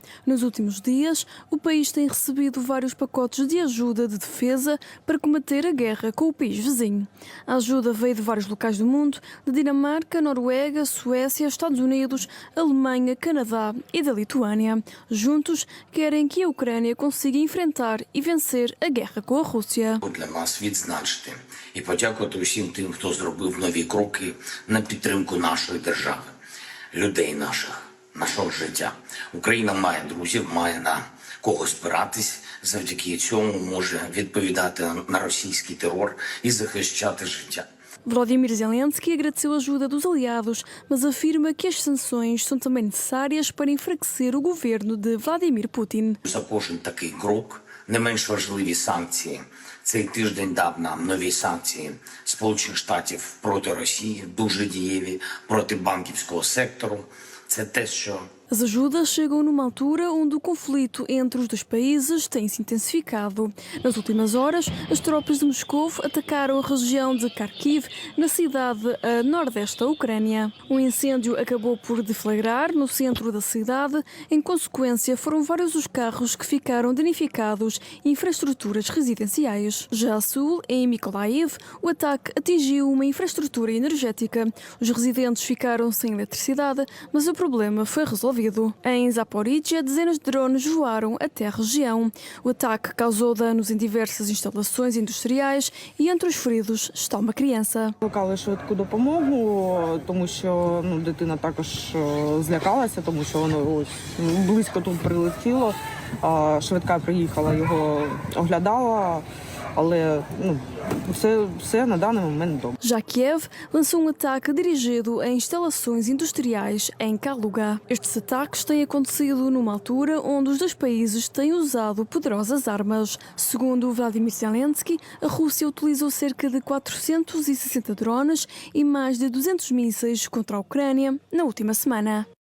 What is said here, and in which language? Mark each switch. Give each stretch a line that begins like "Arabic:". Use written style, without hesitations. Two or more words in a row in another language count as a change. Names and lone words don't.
Portuguese: Nos últimos dias, o país tem recebido vários pacotes de ajuda de defesa para combater a guerra com o país vizinho. A ajuda veio de vários locais do mundo, de Dinamarca, Noruega, Suécia, Estados Unidos, Alemanha, Canadá e da Lituânia. Juntos, querem que a Ucrânia consiga enfrentar e vencer a guerra com a Rússia.
Ukrainian: Для нас відзначити і подякувати усім тим, хто зробив нові кроки на підтримку нашої держави. Людей наших, нашого життя. Україна має друзів, має на кого спиратись. Завдяки цьому може відповідати на російський терор і захищати життя.
Portuguese: Volodymyr Zelensky agradeceu a ajuda dos aliados, mas afirma que as sanções são também necessárias para enfraquecer o governo de Vladimir Putin.
Ukrainian: За кожен такий крок не менш важливі санкції. Цей тиждень дав нам нові санкції Сполучених Штатів проти Росії, дуже дієві, проти банківського сектору. Це те, що
Portuguese: As ajudas chegam numa altura onde o conflito entre os dois países tem se intensificado. Nas últimas horas, as tropas de Moscou atacaram a região de Kharkiv, na cidade a nordeste da Ucrânia. Um incêndio acabou por deflagrar no centro da cidade. Em consequência, foram vários os carros que ficaram danificados e infraestruturas residenciais. Já a sul, em Mykolaiv, o ataque atingiu uma infraestrutura energética. Os residentes ficaram sem eletricidade, mas o problema foi resolvido. Em Zaporizhia, dezenas de drones voaram até a região. O ataque causou danos em diversas instalações industriais e entre os feridos está uma criança.
Ukrainian: Викликали швидку допомогу, тому що дитина також злякалася, тому що воно близько тут прилетіло. Швидка приїхала, його оглядала. Але все на данный momento добре.
Portuguese: Já Kiev lançou um ataque dirigido a instalações industriais em Kaluga. Estes ataques têm acontecido numa altura onde os dois países têm usado poderosas armas. Segundo Vladimir Zelensky, a Rússia utilizou cerca de 460 drones e mais de 200 mísseis contra a Ucrânia na última semana.